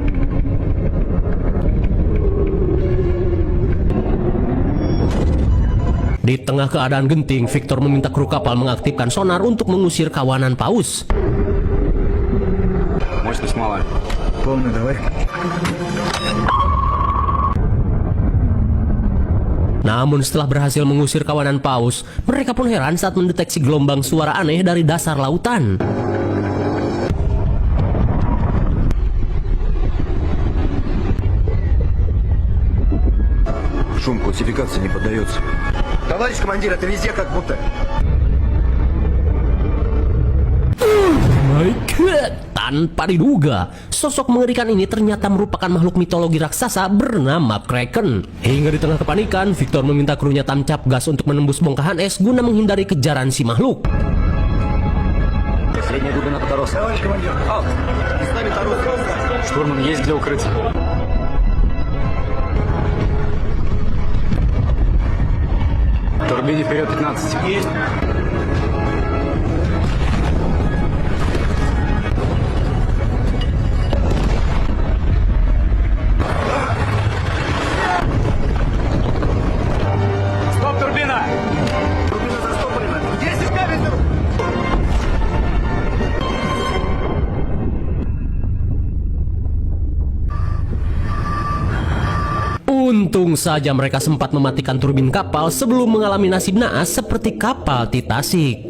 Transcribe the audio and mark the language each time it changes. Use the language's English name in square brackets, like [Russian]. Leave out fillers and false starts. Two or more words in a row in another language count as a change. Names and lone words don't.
[Indonesian] Di tengah keadaan genting, Victor meminta kru kapal mengaktifkan sonar untuk mengusir kawanan paus. Namun setelah berhasil mengusir kawanan paus, mereka pun heran saat mendeteksi gelombang suara aneh dari dasar lautan. [Russian] Шум классификации не поддается. Товарищ командир, это везде как будто. [English] My God! [Indonesian] Tanpa diduga, sosok mengerikan ini ternyata merupakan makhluk mitologi raksasa bernama Kraken. Hingga di tengah kepanikan, Victor meminta krunya tancap gas untuk menembus bongkahan es guna menghindari kejaran si makhluk. [Russian] Средняя глубина Потороса. Товарищ командир, с нами Торос. Штурман, есть где укрыться. Турбине вперед 15. Есть. Стоп, турбина! Турбина застопорена. 10 кабель! [Indonesian] Untung saja mereka sempat mematikan turbin kapal sebelum mengalami nasib naas seperti kapal Titanic.